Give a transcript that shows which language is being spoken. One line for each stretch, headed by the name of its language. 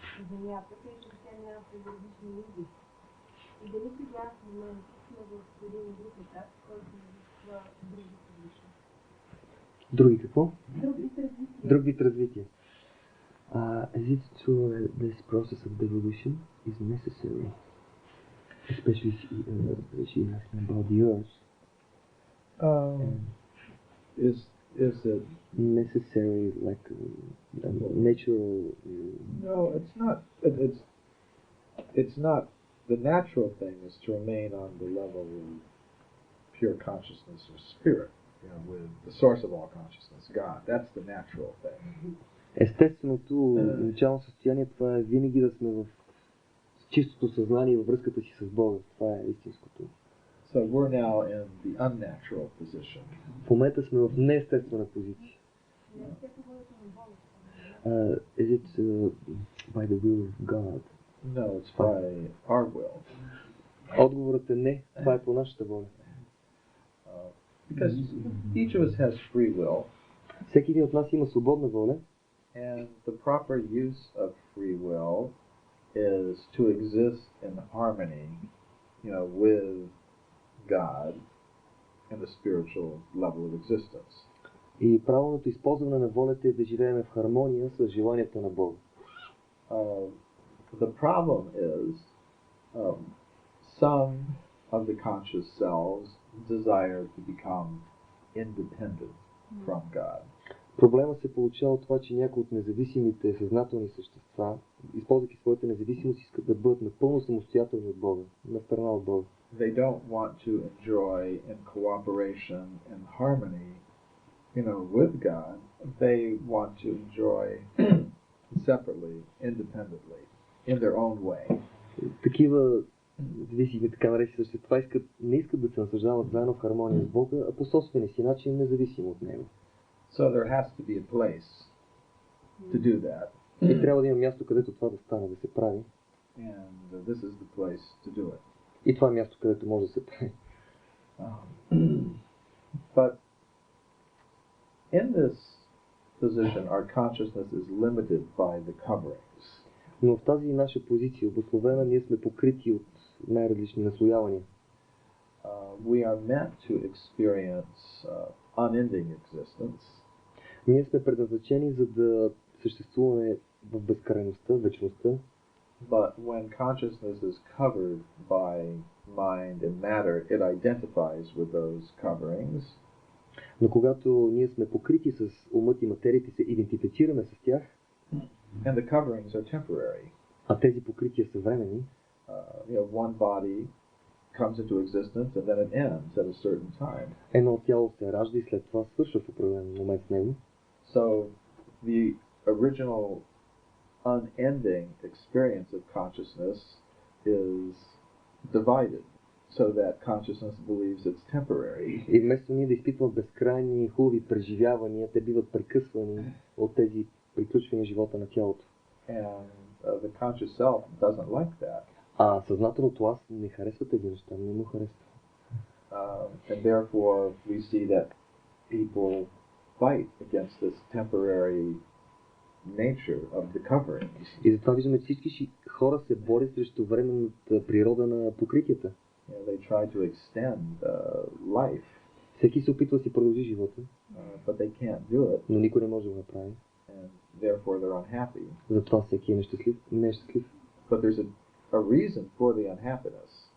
Bulgarian: Земята, тъй като тя няма предразлични лиги. И дали сега в момента сме в един друг етап, който изисква други различни. Други какво? Друг вид развитие. Друг вид развитие.
English: Is it true that this process of devolution is necessary? Especially she asking about the earth. Is it necessary, like natural? No, it's not. It's not. The natural thing is to remain on the level of pure consciousness or spirit, with the source of all consciousness, God. That's the natural thing.
Bulgarian: Естественото начално състояние, това е винаги да сме в чистото съзнание във връзката си с Бога. Това е истинското.
English: So we're now in the unnatural position.
Bulgarian: В момента сме в неестествена позиция.
English: Is it by the will of God? No, it's by our will.
Bulgarian: Отговорът е не, това е по нашата воля.
English: Because each of us has free will.
Bulgarian: Всеки един от нас има свободна воля.
English: And the proper use of free will is to exist in harmony, with God and the spiritual level of existence.
Bulgarian: И правилното използване на волята е да живеем в хармония с желанията на Бога.
English: The problem is some of the conscious selves desire to become independent from God.
Bulgarian: Проблема се получава от това, че някои от независимите съзнателни същества, използвайки своята независимост, искат да бъдат напълно самостоятелни от Бога, на страна от Бога.
English: They don't want to enjoy in cooperation and harmony, with God. They want to enjoy separately, independently, in their own way.
Bulgarian: Такива зависими, така наречени същества не искат да се насъждават заедно в хармония с Бога, а по собствения си начин, независимо от Него.
English: So there has to be a place to do that.
Bulgarian: И трябва да има място, където това да стане, да се прави.
English: And this is the place to do it.
Bulgarian: И това е място, където може да се прави.
English: But in this position, our consciousness is limited by the coverings.
Bulgarian: Но в тази наша позиция, обусловена, ние сме покрити от най-различни наслоявания.
English: We are meant to experience unending existence.
Bulgarian: Ние сме предназначени за да съществуваме в безкрайността, вечността.
English: But when consciousness is covered by mind and matter, it identifies with those coverings.
Bulgarian: Но когато ние сме покрити с умът и материята, се идентифицираме с тях.
English: And the coverings are temporary.
Bulgarian: А тези покрития са временни.
English: One body comes into existence and then it ends at a certain time.
Bulgarian: Едно тяло се ражда и след това свършва в определен момент с него.
English: So the original unending experience of consciousness is divided so that consciousness believes it's temporary.
Bulgarian: И вместо ние да изпитваме безкрайни хубави преживявания, те биват прекъсвани от тези приключвания живота на тялото.
English: And the conscious self doesn't like that.
Bulgarian: А съзнателното аз не харесва тези неща, не му харесва.
English: And therefore we see that people fight against this temporary nature of the coverings.
Bulgarian: И затова виждаме, че всички хора се борят срещу временната природа на покритията.
English: They try to extend life.
Bulgarian: Всеки се опитва да си продължи живота,
English: but they can't do it.
Bulgarian: Но никой не може да го направи.
English: And therefore they're unhappy.
Bulgarian: Затова всеки е нещастлив.
English: But there's a reason for the unhappiness.